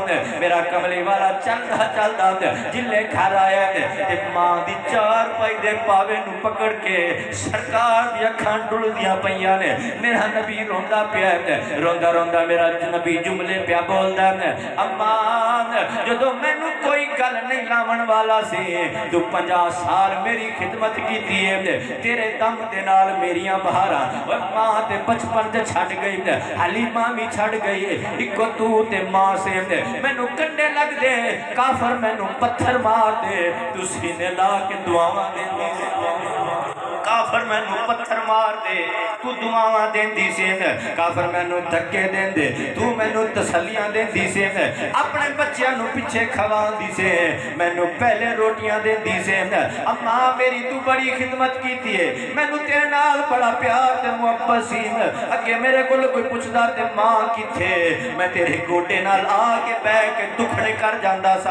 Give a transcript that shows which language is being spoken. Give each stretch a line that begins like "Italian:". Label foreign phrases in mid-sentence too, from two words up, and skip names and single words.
Punjabi: میرا کملی والا چلدا چلدا جلے گھر آیا تے ماں دی 4 پائی دے پاوے نو پکڑ کے سرکار دی اکھاں ڈلدیاں پیاں نے، میرا نبی روندا پیا ہے، روندا روندا میرا نبی جملے پیا بولدا ہے، امان جدوں مینوں کوئی گل نہیں لاون والا سی، تو 50 سال میری خدمت کیتی ہے، تیرے دم دے نال میریاں بہاراں، اوے ماں تے بچپن تے چھڈ گئی، حلیمہ بھی چھڈ گئی، اکو تو تے ماں سے مینوں کنڈے لگ دے، کافر مینوں پتھر مار دے، تو سینے لا کے دعاواں دے، کافر مینوں پتھر مار دے تو دعاواں دیندی سی، کافر مینوں دھکے دیندے تو مینوں تسلیاں دیندی سی، اپنے بچوں نوں پچھے کھواندی سی، مینوں پہلے روٹیاں دیندی سی. اماں میری تو بڑی خدمت کیتی ہے، مینوں تیرے نال بڑا پیار تے محبت سی، اگے میرے کول کوئی پچھدا تے ماں کتھے، میں تیرے گوڈے نال آکے بہہ کے دکھڑے کر جاندا سا.